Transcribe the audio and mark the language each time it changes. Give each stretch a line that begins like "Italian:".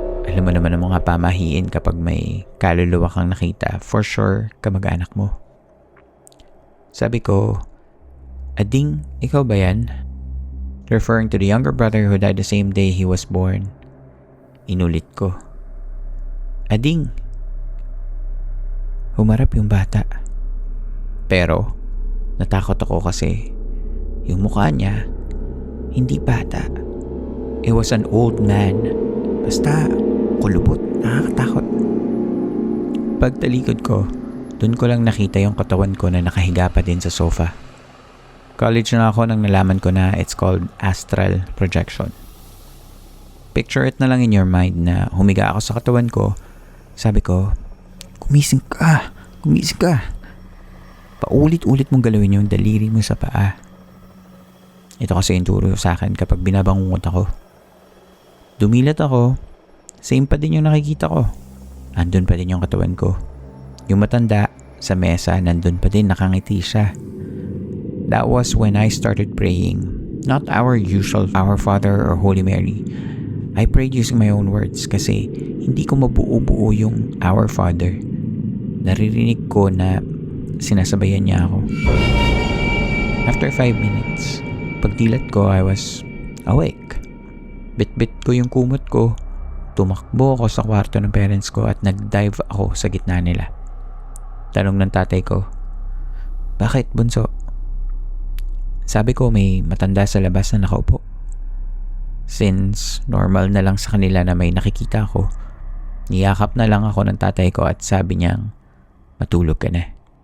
Filipino: Alam mo naman ang mga pamahiin kapag may kaluluwa kang nakita,
English: for sure
Filipino: kamag-anak mo. Sabi ko, Ading, ikaw ba yan?
English: Referring to the younger brother who died the same day he was born.
Filipino: Inulit ko, Ading. Humarap yung bata. Pero natakot ako kasi yung mukha niya hindi bata,
English: It was an old man.
Filipino: Basta, kulubot, nakakatakot. Pagtalikod ko, dun ko lang nakita yung katawan ko na nakahiga pa din sa sofa. College na ako nang nalaman ko na
English: it's called astral projection. Picture it
Filipino: na lang
English: in your mind
Filipino: na humiga ako sa katawan ko. Sabi ko, gumising ka, gumising ka. Paulit-ulit mong galawin yung daliri mo sa paa. Ito kasi yung turo sa akin kapag binabangungot ako. Dumilat ako, same pa din yung nakikita ko. Andun pa din yung katawan ko. Yung matanda sa mesa, nandun pa din, nakangiti siya.
English: That was when I started praying. Not our usual Our Father or Holy Mary. I prayed using my own words
Filipino: kasi hindi ko mabuo-buo yung
English: Our Father.
Filipino: Naririnig ko na sinasabayan niya ako.
English: After 5 minutes,
Filipino: pagdilat ko,
English: I was awake.
Filipino: Bit-bit ko yung kumot ko. Tumakbo ako sa kwarto ng parents ko at nag-dive ako sa gitna nila. Tanong ng tatay ko, "Bakit, bunso?" Sabi ko may matanda sa labas na nakaupo. Since normal na lang sa kanila na may nakikita ko, niyakap na lang ako ng tatay ko at sabi niyang, "Matulog ka na."